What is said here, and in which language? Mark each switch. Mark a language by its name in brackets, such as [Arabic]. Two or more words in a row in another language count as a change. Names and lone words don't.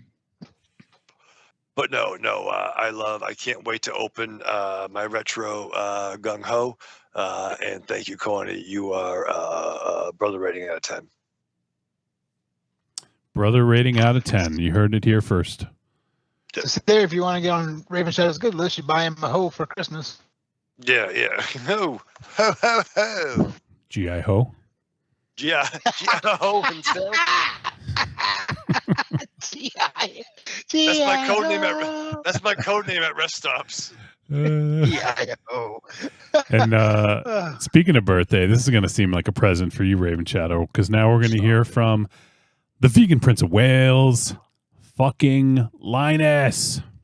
[English] But no, I can't wait to open my retro gung ho. And thank you, Corny. You are brother rating out of 10. Brother rating out of 10. You heard it here first. Just there, if you want to get on Raven Shadow's good list, you buy him a hoe for Christmas. Yeah. Ho, ho, ho, ho. G.I. Ho. G.I. Ho himself. That's my code name that's my code name at rest stops. G.I.O. And speaking of birthday, this is going to seem like a present for you, Raven Shadow, because now we're going to hear from the vegan Prince of Wales, fucking Linus.